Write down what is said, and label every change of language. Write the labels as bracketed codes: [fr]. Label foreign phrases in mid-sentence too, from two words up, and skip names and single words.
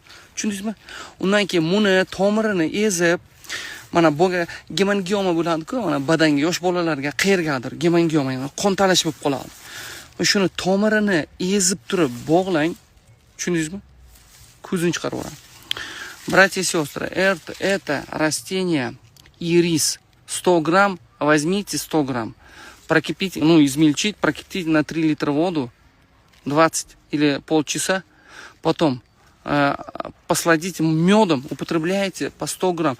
[uz] Tushundingizmi? Undan keyin buni tomirini ezib, mana boga gemangioma bo'ladi-ku, mana badanga yosh bolalarga qayergadir gemangioma, qon talash bo'lib qoladi. Shuni tomirini ezib turib bog'lang. Tushundingizmi? Ko'zini chiqarib o'rang. [ru] Братья и сестры, это растение ирис. 100 грамм, возьмите 100 грамм. Прокипите, измельчить, прокипятите на 3 литра воду 20 или полчаса. Потом посладите медом, употребляйте по 100 грамм.